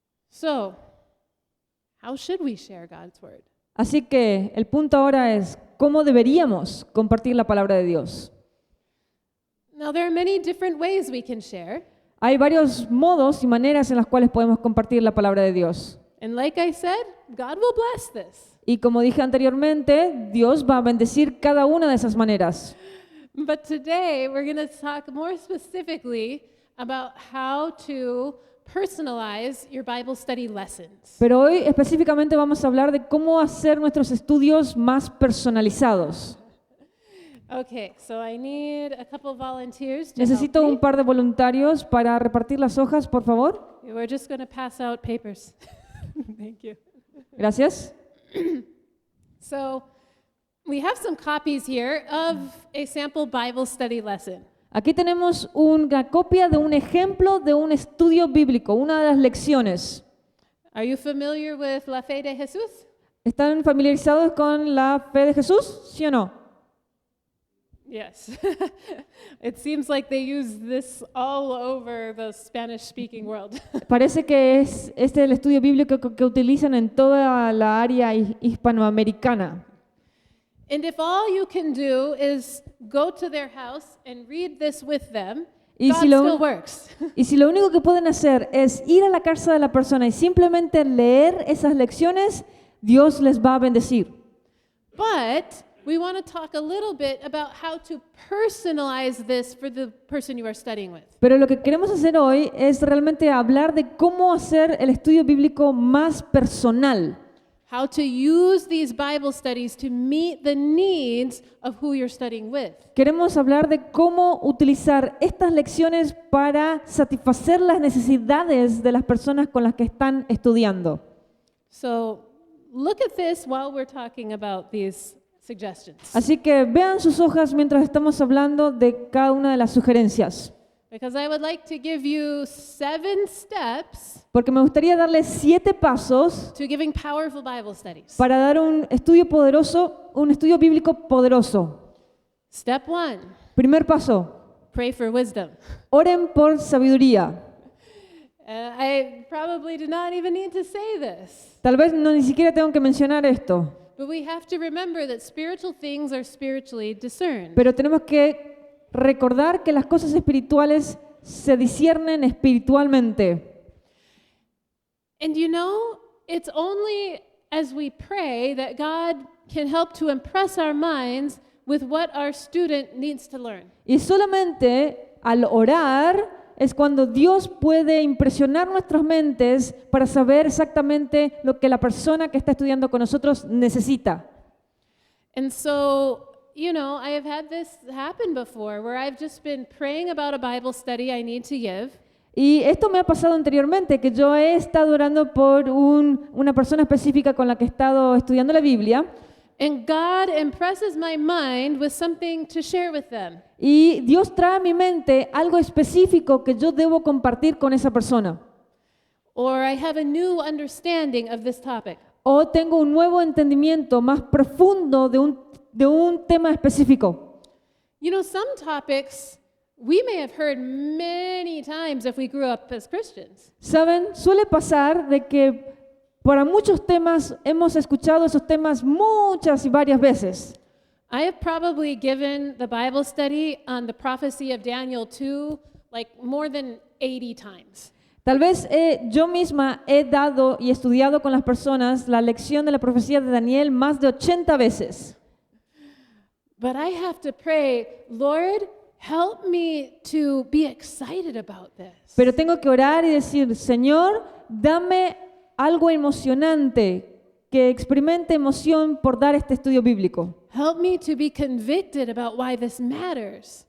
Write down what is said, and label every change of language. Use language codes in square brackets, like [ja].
[en] So, how should we share God's word? [es] Así que el punto ahora es, ¿cómo deberíamos compartir la palabra de Dios? [en] Now, there are many different ways we can share. [es] Hay varios modos y maneras en las cuales podemos compartir la palabra de Dios. [en] And like I said, God will bless this. [es] Y como dije anteriormente, Dios va a bendecir cada una de esas maneras. [en] But today, we're going to talk more specifically about how to personalize your Bible study lessons. [es] Pero hoy específicamente vamos a hablar de cómo hacer nuestros estudios más personalizados. [en] Okay, so I need a couple volunteers to [es] Necesito [en] help [es] un [en] me. [es] par de voluntarios para repartir las hojas, por favor. [en] We're just going to pass out papers. Thank you. [es] Gracias. [en] So, we have some copies here of a sample Bible study lesson. [es] Aquí tenemos una copia de un ejemplo de un estudio bíblico, una de las lecciones. [en] Are you familiar with La Fe de Jesús? [es] ¿Están familiarizados con la fe de Jesús? ¿Sí o no? [en] Yes. It seems like they use this all over the Spanish-speaking world. [es] Parece que es el estudio bíblico que utilizan en toda la área hispanoamericana. [en] And if all you can do is go to their house and read this with them, [es] Y [en] God [es] si lo- [en] still works. [es] Y si lo único que pueden hacer es ir a la casa de la persona y simplemente leer esas lecciones, Dios les va a bendecir. [en] But we want to talk a little bit about how to personalize this for the person you are studying with. [es] Pero lo que queremos hacer hoy es realmente hablar de cómo hacer el estudio bíblico más personal. [en] How to use these Bible studies to meet the needs of who you're studying with. [es] Queremos hablar de cómo utilizar estas lecciones para satisfacer las necesidades de las personas con las que están estudiando. [en] So look at this while we're talking about these suggestions. [es] Así que vean sus hojas mientras estamos hablando de cada una de las sugerencias. [en] Because I would like to give you 7 steps [es] Porque me gustaría darles 7 pasos [en] to giving powerful Bible studies. [es] para dar un estudio poderoso, un estudio bíblico poderoso. [en] Step 1, [es] Primer paso, [en] pray for wisdom. [es] oren por sabiduría. [en] I probably do not even need to say this, [es] Tal vez ni siquiera tengo que mencionar esto, [en] but we have to remember that spiritual things are spiritually discerned. [es] pero tenemos que recordar que las cosas espirituales se disciernen espiritualmente. [en] And you know, it's only as we pray that God can help to impress our minds with what our student needs to learn. [es] Y solamente al orar es cuando Dios puede impresionar nuestras mentes para saber exactamente lo que la persona que está estudiando con nosotros necesita. [en] And so, you know, I have had this happen before where I've just been praying about a Bible study I need to give. [es] Y esto me ha pasado anteriormente, que yo he estado orando por una persona específica con la que he estado estudiando la Biblia, [en] And God impresses my mind with something to share with them. [es] y Dios trae a mi mente algo específico que yo debo compartir con esa persona. [en] Or I have a new understanding of this topic. [es] O tengo un nuevo entendimiento más profundo de un tema específico. [en] You know, some topics we may have heard many times if we grew up as Christians. [es] ¿Saben? Suele pasar de que para muchos temas hemos escuchado esos temas muchas y varias veces. [en] I have probably given the Bible study on the prophecy of Daniel 2 like more than 80 times. [es] Tal vez yo misma he dado y estudiado con las personas la lección de la profecía de Daniel más de 80 veces. [en] But I have to pray, Lord, help me to be excited about this. [es] Pero tengo que orar y decir, Señor, dame algo emocionante, que experimente emoción por dar este estudio bíblico. [en] Help me to be convicted about why this matters.